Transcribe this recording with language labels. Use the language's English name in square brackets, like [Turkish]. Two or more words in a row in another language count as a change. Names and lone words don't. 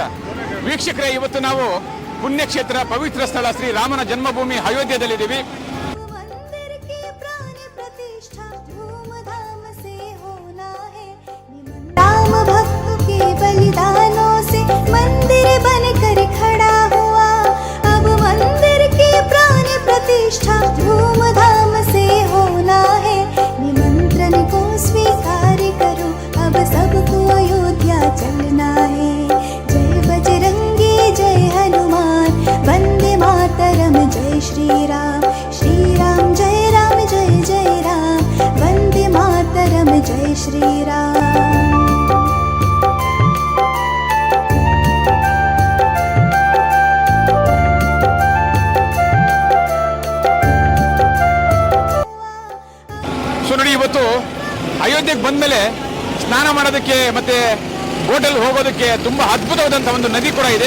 [Kannada] ವೀಕ್ಷಕರೇ, ಇವತ್ತು ನಾವು ಪುಣ್ಯಕ್ಷೇತ್ರ ಪವಿತ್ರ ಸ್ಥಳ ಶ್ರೀ ರಾಮನ ಜನ್ಮಭೂಮಿ ಅಯೋಧ್ಯೆಯಲ್ಲಿದ್ದೀವಿ. [Hindi] राम भक्त के बलिदानों से मंदिर बनकर खड़ा हुआ, अब मंदिर की प्राण प्रतिष्ठा धूमधाम से होना है। निमंत्रण को स्वीकार करो, अब सबको अयोध्या चलना है। जय बजरंगी जय हनुमान वंदे मातरम जय श्री राम जय जय राम वंदे मातरम जय श्री राम। [Kannada] ನೋಡಿ, ಇವತ್ತು ಅಯೋಧ್ಯೆಗೆ ಬಂದ್ಮೇಲೆ ಸ್ನಾನ ಮಾಡೋದಕ್ಕೆ ಮತ್ತೆ ಬೋಟಲ್ಲಿ ಹೋಗೋದಕ್ಕೆ ತುಂಬಾ ಅದ್ಭುತವಾದಂತಹ ಒಂದು ನದಿ ಕೂಡ ಇದೆ.